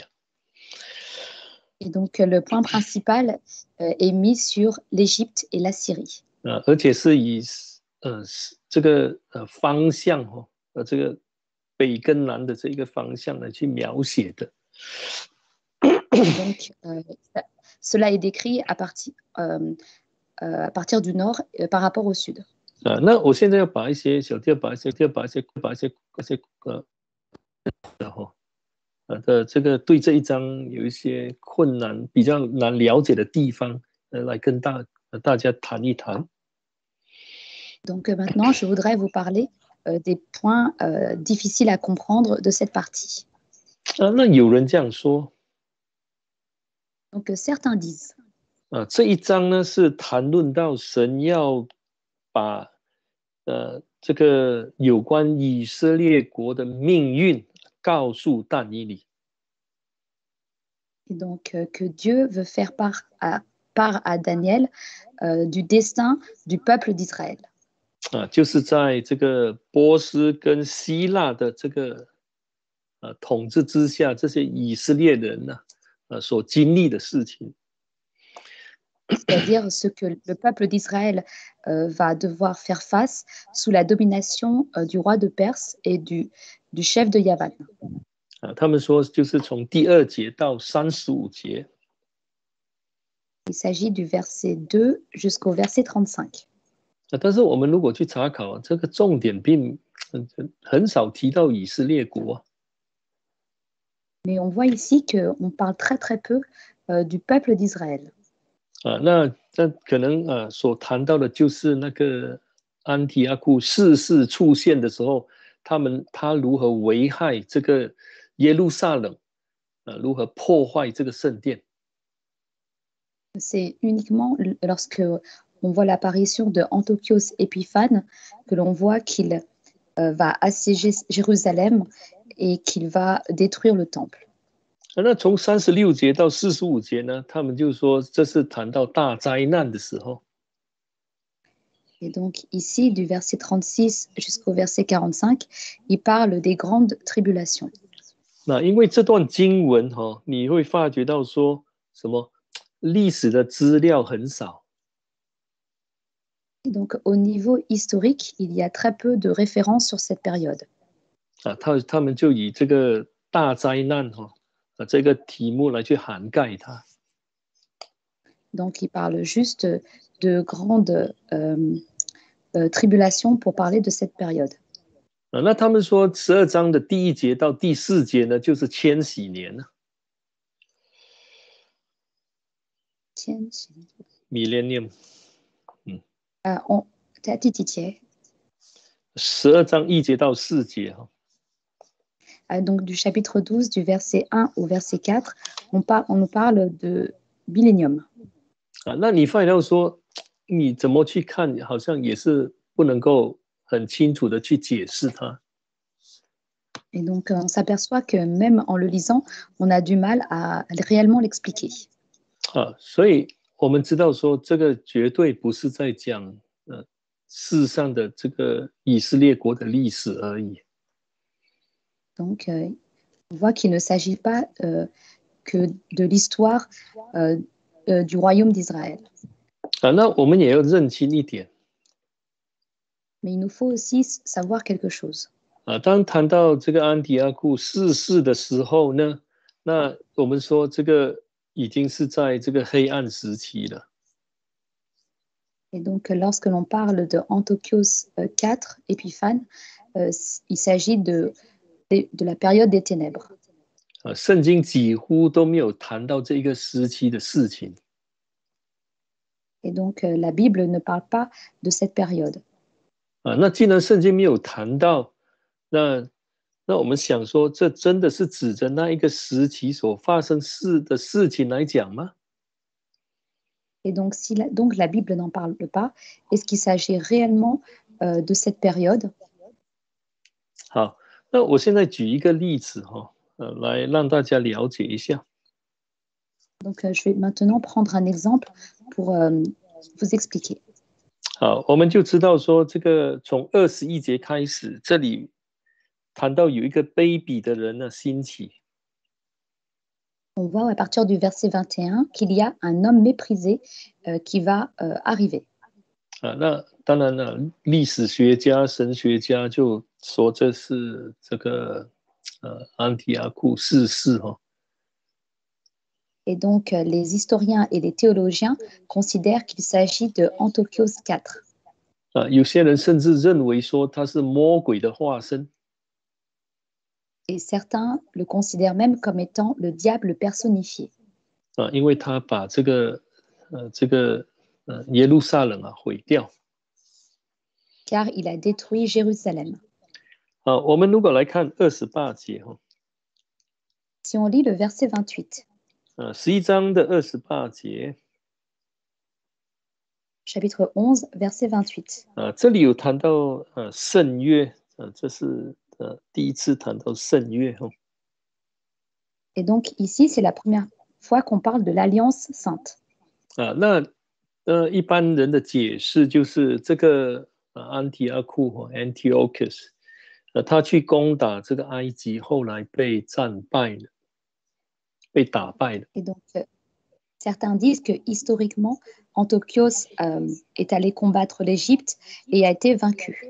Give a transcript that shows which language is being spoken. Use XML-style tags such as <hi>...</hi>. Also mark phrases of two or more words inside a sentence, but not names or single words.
<fr>Et donc le point principal est mis sur l'Égypte et la Syrie.</fr> <zh>而且是以这个方向这个北跟南的这一个方向来去描写的。</zh> <fr>Donc cela est décrit à partir du nord par rapport au sud.</fr> <zh>那我现在要把一些这个对这一章有一些困难、比较难了解的地方，来跟大家谈一谈。</zh> <fr>Donc maintenant, je voudrais vous parler des points difficiles à comprendre de cette partie.</fr> <zh>那有人这样说。</zh> <fr>Donc certains disent.</fr> <zh>这一章呢是谈论到神要把这个有关以色列国的命运告诉但以理。</zh> <fr>Et donc que Dieu veut faire part à Daniel du destin du peuple d'Israël.</fr> <zh>就是在这个波斯跟希腊的这个统治之下，这些以色列人所经历的事情。</zh> <fr>C'est-à-dire ce que le peuple d'Israël va devoir faire face sous la domination du roi de Perse et du chef de Yavan.</fr> <zh>他们说就是从第2节到35节。</zh> <fr>Il s'agit du verset 2 jusqu'au verset 35.</fr> <zh>但是我们如果去查考，这个重点并很少提到以色列国。</zh> <fr>Mais on voit ici qu'on parle très très peu du peuple d'Israël.</fr> <zh>那可能所谈到的就是那个安提阿库4世出现的时候，他如何危害这个耶路撒冷，如何破坏这个圣殿。</zh> <fr>C'est uniquement lorsque on voit l'apparition de Antiochos Épiphane que l'on voit qu'il va assiéger Jérusalem et qu'il va détruire le temple.</fr> <zh>那从36节到45节呢，他们就说这是谈到大灾难的时候。</zh> <fr>Et donc ici, du verset 36 jusqu'au verset 45, il parle des grandes tribulations.</fr> <zh>那因为这段经文你会发觉到说什么历史的资料很少。</zh> <fr>Et donc au niveau historique, il y a très peu de références sur cette période.</fr> <zh>他们就以这个大灾难这个题目来去涵盖它。</zh> <fr>Donc il parle juste de grandes tribulations pour parler de cette période.</fr> <zh>那他们说12章的第1节到第4节呢，就是千禧年了。Millennium。</zh> <fr>t'as dit Titier.</fr> <zh>12 章1节到4节</zh> <fr>donc du chapitre 12, du verset 1 au verset 4, on nous parle de millénium.</fr> <zh>那你发现到说，你怎么去看，好像也是不能够很清楚的去解释它。</zh> <fr>Et donc on s'aperçoit que même en le lisant, on a du mal à réellement l'expliquer.</fr> <zh>所以我们知道说，这个绝对不是在讲世上的这个以色列国的历史而已。</zh> <fr>Donc, on voit qu'il ne s'agit pas que de l'histoire du royaume d'Israël.</fr> <zh>那我们也要认清一点。</zh> <fr>Mais il nous faut aussi savoir quelque chose.</fr> <zh>当谈到这个安提阿库4世的时候呢，那我们说这个已经是在这个黑暗时期了。</zh> <fr>Et donc, lorsque l'on parle de Antiochos IV, Épiphane, il s'agit de la période des ténèbres.</fr> <zh>圣经几乎都没有谈到这个时期的事情。</zh> <fr>Et donc, la Bible ne parle pas de cette période.</fr> <zh>那既然圣经没有谈到，那我们想说，这真的是指着那一个时期所发生的事情来讲吗？</zh> <fr>Et donc, donc la Bible n'en parle pas, est-ce qu'il s'agit réellement de cette période?</fr> <zh>好，那我现在举一个例子来让大家了解一下。</zh> <fr>Donc, je vais maintenant prendre un exemple pour vous expliquer.</fr> <zh>好，我们就知道说，这个从21节开始，这里谈到有一个卑鄙的人呢兴起。</zh> <fr>On voit à partir du verset 21 qu'il y a un homme méprisé qui va arriver.</fr> <zh>那当然了，历史学家、神学家就说这是这个安提阿库四世</zh> <fr>Et donc, les historiens et les théologiens considèrent qu'il s'agit de Antiochos IV.</fr> <zh>有些人甚至认为说他是魔鬼的化身。</zh> <fr>Et certains le considèrent même comme étant le diable personnifié.</fr> <zh>因为他把这个耶路撒冷毁掉。</zh> <fr>Car il a détruit Jérusalem.</fr> <zh>我们如果来看28节</zh> <fr>Si on lit le verset 28.</fr> <zh>11 章的28节。</zh> <fr>Chapitre 11, verset 28.</fr> <zh>这里有谈到圣约，这是第一次谈到圣约</zh> <fr>Et donc ici, c'est la première fois qu'on parle de l'Alliance sainte.</fr> <zh>那一般人的解释就是这个安提阿库Antiochus，他去攻打这个埃及，后来被战败了，被打败了。</zh> <fr>Et donc, certains disent que historiquement, Antiochos est allé combattre l'Égypte et a été vaincu.</fr>